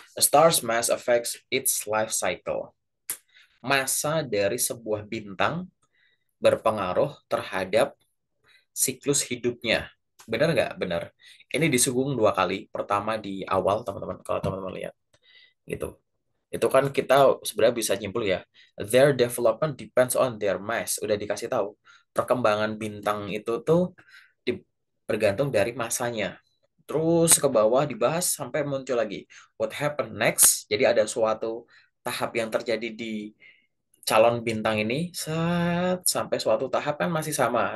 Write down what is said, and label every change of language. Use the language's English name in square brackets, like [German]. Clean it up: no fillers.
[English] A star's mass affects its life cycle. [Indonesian] Massa dari sebuah bintang berpengaruh terhadap siklus hidupnya. Benar nggak? Benar. Ini disinggung dua kali. Pertama di awal, teman-teman, kalau teman-teman lihat. Gitu. Itu kan kita sebenarnya bisa nyimpul ya. [English] Their development depends on their mass. [Indonesian] Udah dikasih tahu. Perkembangan bintang itu tuh bergantung dari masanya. Terus ke bawah dibahas sampai muncul lagi. [English] What happened next? [Indonesian] Jadi ada suatu tahap yang terjadi di calon bintang ini sampai suatu tahap kan masih sama.